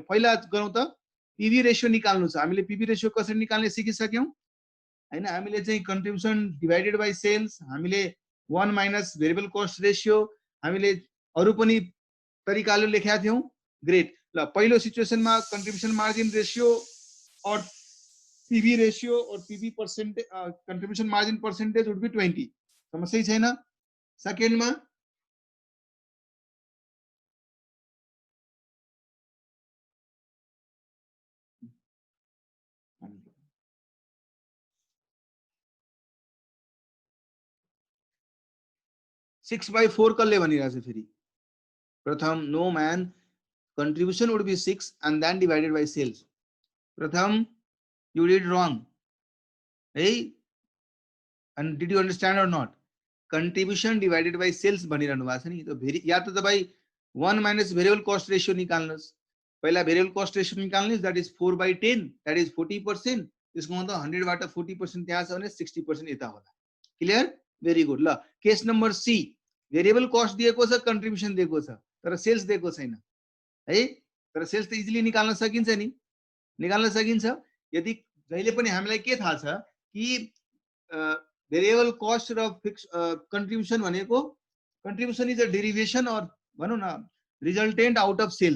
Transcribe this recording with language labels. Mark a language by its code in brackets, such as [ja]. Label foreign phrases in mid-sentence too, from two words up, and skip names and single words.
[ne] पहिला गरौँ त, [en] PV ratio [ne] निकाल्नु छ। हामीले [en] PV ratio [ne] कसरी निकाल्ने सिकिसक्यौँ हैन। हामीले चाहिँ [en] contribution divided by sales, [ne] हामीले 1 [en] minus variable cost ratio, [ne] हामीले अरू पनि तरिकाले लेखेका थियौँ। [en] ग्रेट, [ne] ल पहिलो सिचुएसनमा [en] contribution margin ratio और PV ratio और PV percentage, contribution margin percentage would be 20, [ne] समस्या छैन। सेकेन्डमा [en] six by [ne] 4 कसले भनिरहेछ फेरि? [en] प्रथम, no man, contribution would be 6 and then divided by sales. प्रथम, you did wrong. Hey, and did you understand or not? Contribution divided by sales [ne] भनिरहनु भएको छ नि। त भेरी या त तपाईं 1 [en] minus variable cost ratio [ne] निकाल्नुस्। पहिला [en] variable cost ratio [ne] निकाल्नुस्, [en] that is 4/10, that is 40%. [ne] त्यसको मतलब 100 बाट 40% त्यहाँ छ भने 60% यता होला। [en] clear? very good. [ne] ल [en] case number C, variable cost [ne] दिएको छ, कन्ट्रिब्युसन दिएको छ, तर सेल्स दिएको छैन है। तर सेल्स त इजिली निकाल्न सकिन्छ नि, निकाल्न सकिन्छ। यदि जहिले पनि हामीलाई के थाहा छ कि [en] variable cost [ne] र [en] fixed contribution [ne] भनेको, [en] contribution is a derivation [ne] और भनौँ न [en] resultant out of sales.